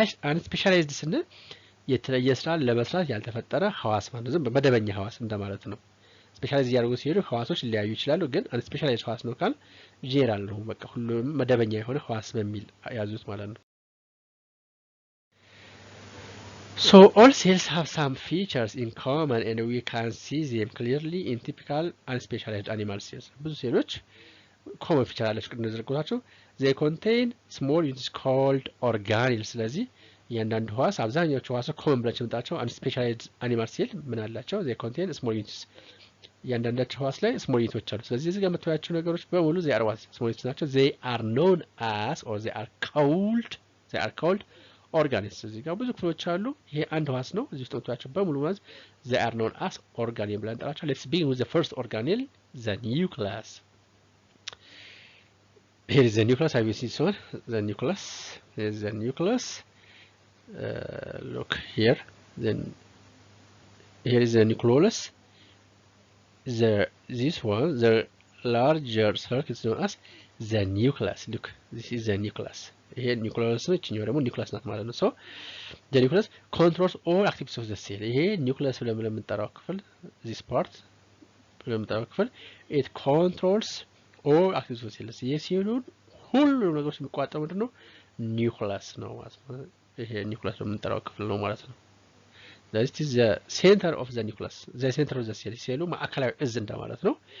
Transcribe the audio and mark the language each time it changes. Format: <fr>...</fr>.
<am>አንስፔሻላይዝድ ስንል የተለየ ስራ ለመስራት ያልተፈጠረ ህዋስ ማለት ነው፣ በመደበኛ ህዋስ እንደማለት ነው። ስፔሻላይዝ ያደርጉ ሲሄዱ ህዋሶች ሊያዩ ይችላሉ፣ ግን አንስፔሻላይዝድ ህዋስ ነው ካል ጄኔራል ነው፣ በቃ ሁሉም መደበኛ የሆነ ህዋስ በሚል ያዙት ማለት ነው።</am> <en>So all cells have some features in common and we can see them clearly in typical unspecialized animal cells.</en> <am>ብዙ ሴሎች common feature አላቸው እንደዘረጉታቸው</am> <en>they contain small units called organelles</en> <am>ስለዚህ እያንዳንዱ ህዋስ አብዛኛዎቹ ህዋሶች common ብላቸው የምንጣቸው</am> <en>unspecialized animal cell</en> <am>ምን አላቸው</am> <en>they contain small units</en> <am>እያንዳንዳቸው ህዋስ ላይ small units አሉ</am> <en>ስለዚህ</en> <am>እዚህ ጋር የምታዩዋቸው ነገሮች በሙሉ they are what small units ናቸው they are known as or they are called organelles እዚህ ጋር ብዙ ክፍሎች አሉ ይሄ አንድ ህዋስ ነው</am> <en>እዚህ ውስጥ የምታዩዋቸው በሙሉ ማለት they are known as organelles ብለን እንጠራቸው let's begin with the first organelle the nucleus. Here is the nucleus. Have you seen this one? The nucleus. Here is the nucleus. Look here. Then here is the nucleus. This one, the larger circle is known as the nucleus. Look, this is the nucleus.</en> <am>Here nucleus ነው እቺኛው ደግሞ nucleus ናት ማለት ነው</am> <en>so the nucleus controls all activities of the cell</en> <am>ይሄ nucleus ብለን የምንጠራው ክፍል this part ብለን የምንጠራው ክፍል</am> <en>it controls all activities of the cell</en> <am>ይሄ ሲሆን ሁሉም ነገሮች የሚቋጠረው ምንድነው nucleus ነው ማለት ነው ይሄ nucleus የምንጠራው ክፍል ነው ማለት ነው</am> <en>that is the center of the nucleus the center of the cell</en> <am>ሴሉ ማዕከላዊ እዝ እንደማለት ነው</am>